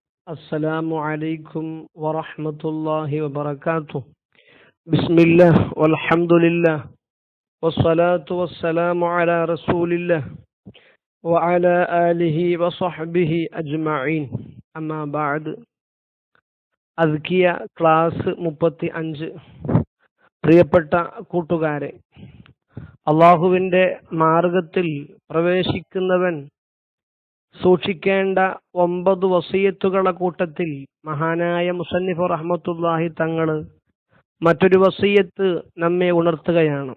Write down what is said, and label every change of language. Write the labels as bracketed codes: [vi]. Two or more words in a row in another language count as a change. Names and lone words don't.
[ar] السلام عليكم ورحمة الله وبركاته. بسم الله والحمد لله والصلاة والسلام على رسول الله وعلى آله وصحبه أجمعين. أما بعد. [ml] അദ്കിയ ക്ലാസ് 35. പ്രിയപ്പെട്ട കൂട്ടുകാരെ, അള്ളാഹുവിൻ്റെ മാർഗത്തിൽ പ്രവേശിക്കുന്നവൻ സൂക്ഷിക്കേണ്ട 9 വസിയത്തുകളുടെ കൂട്ടത്തിൽ മഹാനായ മുസന്നിഫ് റഹ്മത്തുള്ളാഹി തങ്ങൾ മറ്റൊരു വസിയത്ത് നമ്മെ ഉണർത്തുകയാണ്.